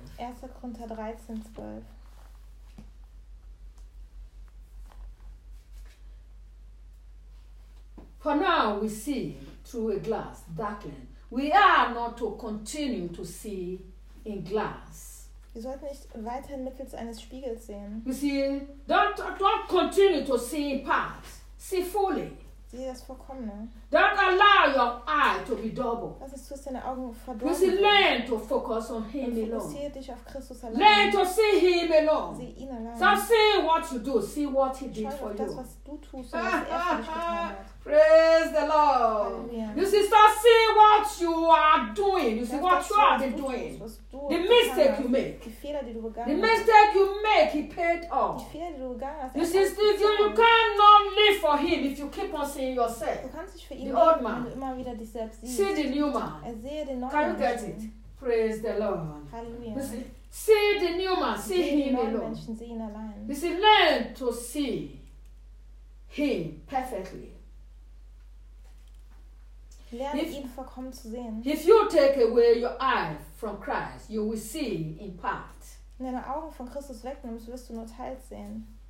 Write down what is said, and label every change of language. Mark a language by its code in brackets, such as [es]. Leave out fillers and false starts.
[de] 1. Korinther 13, 12. [en] For now we see through a glass darkling. We are not to continue to see in glass. [de] Wir sollten nicht weiterhin mittels eines Spiegels sehen. [en] You see, don't continue to see in part. See fully. [de] Sehe das vollkommen. [en] Don't allow your eye to be double. [de] Lass es zu, dass deine Augen verdorben. [en] You see, learn to focus on him alone. [de] Fokussiere dich auf Christus allein. [en] Learn to see him alone. [de] Sehe ihn allein. [en] Stop seeing what you do. See what he did for you. [de] Das, was du tust, was er für dich getan hat. [en] Praise the Lord. Hallelujah. You see, start seeing what you are doing. You see, what you have been doing. The mistake you make. The mistake you make, he paid off. You see, still, you cannot live for him if you keep on seeing yourself. The old man. See the new man. Can you get it? Praise the Lord. Hallelujah. You see, see the new man. See him alone. You see, learn to see him perfectly. If you take away your eye from Christ, you will see in part. [de] Wenn deine Augen von Christus wegnimmst, wirst du nur teils sehen.